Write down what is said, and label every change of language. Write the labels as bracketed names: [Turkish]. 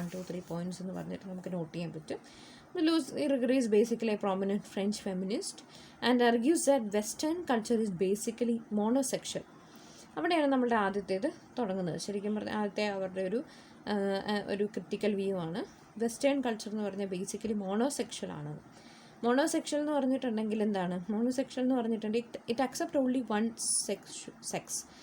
[Malayalam] 1, 2, 3 points എന്ന് പറഞ്ഞിട്ട് നമുക്ക് നോട്ട് ചെയ്യാൻ പറ്റും. [English] Luz Irigaray is basically a prominent French feminist and argues that Western culture is basically monosexual. [Malayalam] അവിടെയാണ് നമ്മളുടെ ആദ്യത്തേത് തുടങ്ങുന്നത്. ശരിക്കും പറഞ്ഞാൽ ആദ്യത്തെ അവരുടെ ഒരു ക്രിട്ടിക്കൽ വ്യൂ ആണ്. വെസ്റ്റേൺ കൾച്ചർ എന്ന് പറഞ്ഞാൽ ബേസിക്കലി മോണോസെക്ഷൽ ആണ്. മോണോസെക്ഷൽ എന്ന് പറഞ്ഞിട്ടുണ്ടെങ്കിൽ എന്താണ്? മോണോസെക്ഷൽ എന്ന് പറഞ്ഞിട്ടുണ്ടെങ്കിൽ [English] It accept only one sex.